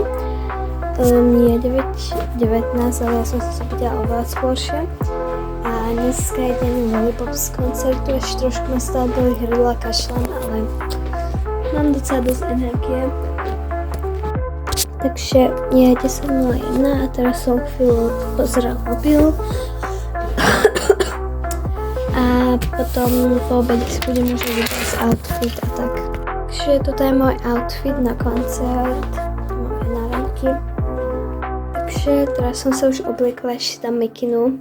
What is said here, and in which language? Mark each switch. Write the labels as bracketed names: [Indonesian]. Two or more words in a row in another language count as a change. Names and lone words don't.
[Czech] Mně je 9:19, ale já jsem se [Slovak] zobudila oveľa skôršie. [Czech] A dneska je den Lollipop z koncertu, ještě trošku [Slovak] ma stále boli hrdla, [Czech] kašlem, ale mám docela dost energie. [Slovak] Takže je 10:01 a teraz som chvíľu pozrela mobil. A potom po obede si budem možno vybrať outfit a tak. Takže toto je môj outfit na koncert, moje náramky. Takže teraz som sa už obliekla, ešte tam mikinu.